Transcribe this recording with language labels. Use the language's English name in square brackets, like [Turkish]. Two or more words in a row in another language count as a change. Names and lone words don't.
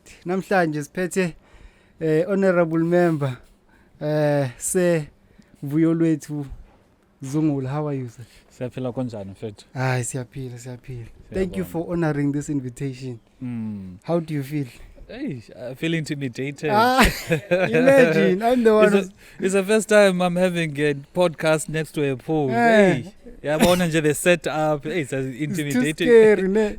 [Zulu] Namhlanje siphethe [English] honorable member [Zulu] se VUYOLWETHU ZUNGULA. [English] How are you, sir? [Zulu] Siyaphila kanjani mfethu? Siyaphila. [English] Thank you for honoring this invitation. How do you feel? Hey, I feel intimidated. Imagine, I'm the one. It's the first time I'm having a podcast next to a pool. Hey, yeah, the setup. Hey, it's intimidating. It's too scary, ne?